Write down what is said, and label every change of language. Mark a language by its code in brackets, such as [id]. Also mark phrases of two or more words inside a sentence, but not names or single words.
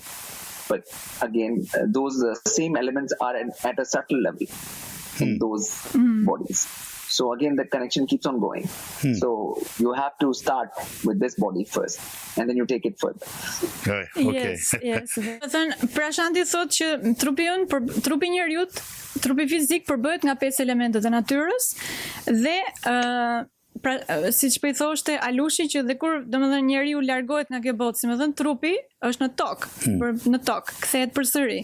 [en] But again, those same elements are at a subtle level in those bodies. So again, the connection keeps on going. So you have to start with this body first, and then you take it further. Okay. Yes. [sq] Prashanti thot që trupi njeriut, trupi fizik përbëhet nga 5 elementet e natyrës dhe pra, siç po I thoshte Alushi që dhe kur domethënë njeriu largohet nga kjo botë, si më thën, trupi është në tokë, në tokë, kthehet përsëri.